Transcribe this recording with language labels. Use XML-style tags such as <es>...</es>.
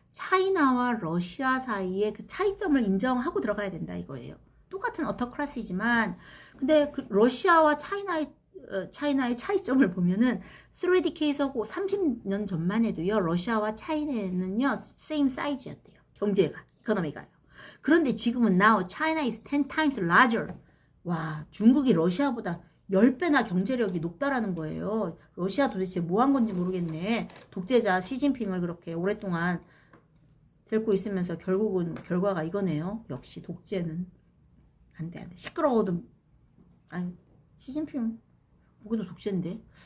<ko>차이나와 러시아 사이의 그 차이점을 인정하고 들어가야 된다 이거예요. 똑같은 어터크라시지만, 근데 그 러시아와 차이나의 차이점을 보면은 3DK에서고 30년 전만 해도요, 러시아와 차이나는요, same size였대요. 이코노미가요. 그런데 지금은</ko> <en>now China is 10 times larger.</en> <ko>와, 중국이 러시아보다 10배나 경제력이 높다라는 거예요. 러시아 도대체 뭐 한 건지 모르겠네. 독재자 시진핑을 그렇게 오랫동안 데리고 있으면서 결국은 결과가 이거네요. 역시 독재는 안 돼. 시끄러워도, 아니, 시진핑 거기도 독재인데.</ko>